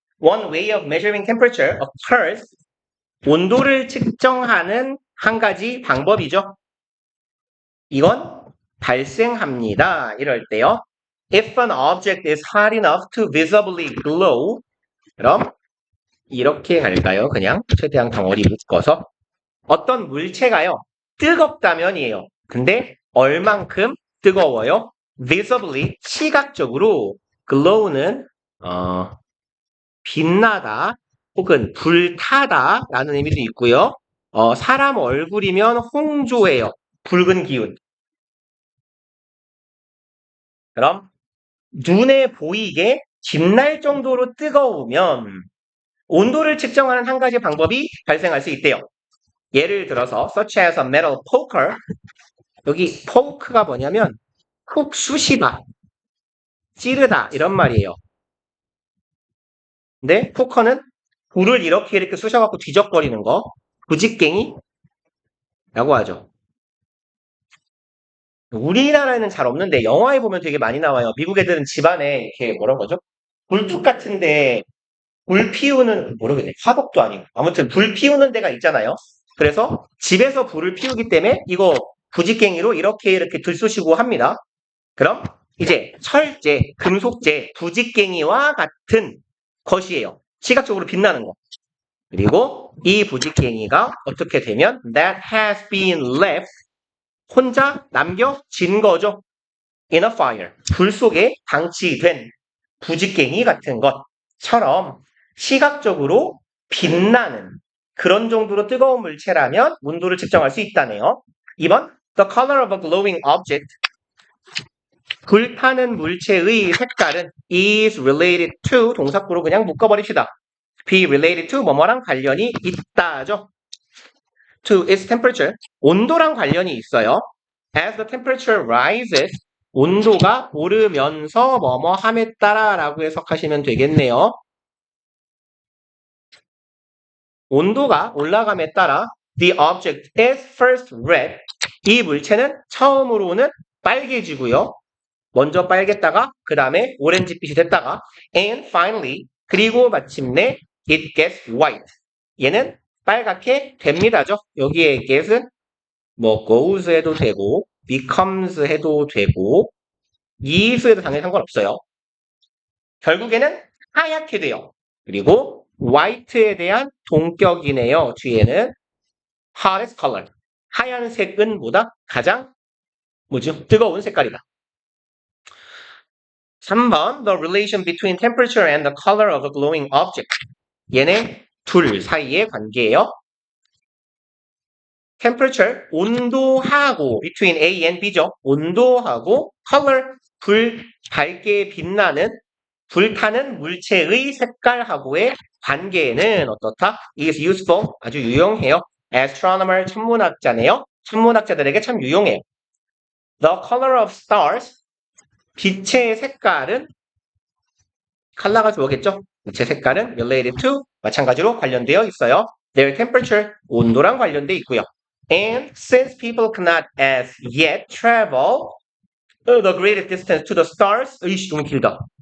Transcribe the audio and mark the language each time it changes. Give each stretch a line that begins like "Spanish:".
English: One way of measuring temperature occurs.
Korean: 온도를 측정하는 한 가지 방법이죠. 이건 발생합니다. 이럴 때요.
English: If an object is hot enough to visibly glow.
Korean: 그럼 이렇게 갈까요? 그냥 최대한 덩어리 묶어서. 어떤 물체가요. 뜨겁다면이에요. 근데 얼만큼 뜨거워요?
English: visibly
Korean: 시각적으로 glow는 빛나다 혹은 불타다 라는 의미도 있고요. 사람 얼굴이면 홍조예요. 붉은 기운. 그럼 눈에 보이게 빛날 정도로 뜨거우면 온도를 측정하는 한 가지 방법이 발생할 수 있대요. 예를 들어서
English: such as a metal poker.
Korean: 여기 poke가 뭐냐면 훅 쑤시다, 찌르다 이런 말이에요. 근데 포커는 불을 이렇게 쑤셔갖고 뒤적거리는 거, 부직갱이라고 하죠. 우리나라에는 잘 없는데 영화에 보면 되게 많이 나와요. 미국 애들은 집안에 이렇게 뭐라고 하죠? 불뚝 같은데 불 피우는 모르겠네. 화덕도 아니고 아무튼 불 피우는 데가 있잖아요. 그래서 집에서 불을 피우기 때문에 이거 부직갱이로 이렇게 들쑤시고 합니다. 그럼 이제 철제, 금속제, 부직갱이와 같은 것이에요. 시각적으로 빛나는 거. 그리고 이 부직갱이가 어떻게 되면
English: that has been left
Korean: 혼자 남겨진 거죠.
English: in a fire
Korean: 불 속에 방치된 부직갱이 같은 것처럼 시각적으로 빛나는 그런 정도로 뜨거운 물체라면 온도를 측정할 수 있다네요. 2번
English: The color of a glowing object
Korean: 불타는 물체의 색깔은
English: is related to
Korean: 동사구로 그냥 묶어버립시다.
English: be related to
Korean: 뭐뭐랑 관련이 있다죠.
English: to its temperature
Korean: 온도랑 관련이 있어요.
English: as the temperature rises
Korean: 온도가 오르면서 뭐뭐함에 따라라고 해석하시면 되겠네요. 온도가 올라감에 따라
English: the object is first red
Korean: 이 물체는 처음으로는 빨개지고요. 먼저 빨갰다가 그 다음에 오렌지빛이 됐다가
English: and finally
Korean: 그리고 마침내
English: it gets white
Korean: 얘는 빨갛게 됩니다죠. 여기에 get은 뭐 goes 해도 되고 becomes 해도 되고 is에도 당연히 상관없어요. 결국에는 하얗게 돼요. 그리고 white에 대한 동격이네요. 뒤에는
English: hottest color
Korean: 하얀색은 보다 가장 뭐죠? 뜨거운 색깔이다.
English: 3번 The relation between temperature and the color of a glowing object
Korean: 얘네 둘 사이의 관계예요.
English: temperature
Korean: 온도하고
English: between A and B죠.
Korean: 온도하고
English: color
Korean: 불 밝게 빛나는 불타는 물체의 색깔하고의 관계는 어떻다?
English: is useful
Korean: 아주 유용해요. astronomer 천문학자네요. 천문학자들에게 참 유용해요.
English: The color of stars
Korean: 빛의 색깔은 컬러가 주어겠죠? 빛의 색깔은 related to 마찬가지로 관련되어 있어요.
English: Their temperature
Korean: 온도랑 관련돼 있고요.
English: And since people cannot as yet travel the greatest distance to the stars
Korean: 이씨 너무 길다.